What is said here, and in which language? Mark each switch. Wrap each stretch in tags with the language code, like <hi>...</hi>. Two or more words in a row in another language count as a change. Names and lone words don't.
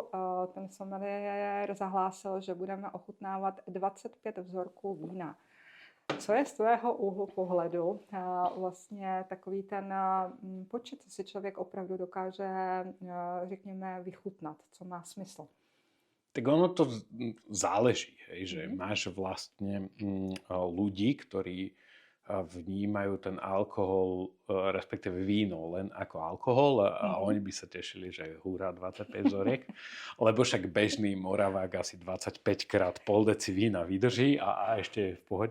<cs>Ten sommeliér zahlásil, že budeme ochutnávat 25 vzorků vína. Co je z tvého úhlu pohledu vlastně takový ten počet, co si člověk opravdu dokáže, řekněme, vychutnat, co má smysl?</cs> <sk>Tak ono to záleží, hej, že máš vlastne ľudí, ktorí vnímajú ten alkohol, respektíve víno len ako alkohol a oni by sa tešili, že húra 25 vzoriek, lebo však bežný Moravák asi 25 krát pol deci vína vydrží a ešte je v pohode.</sk>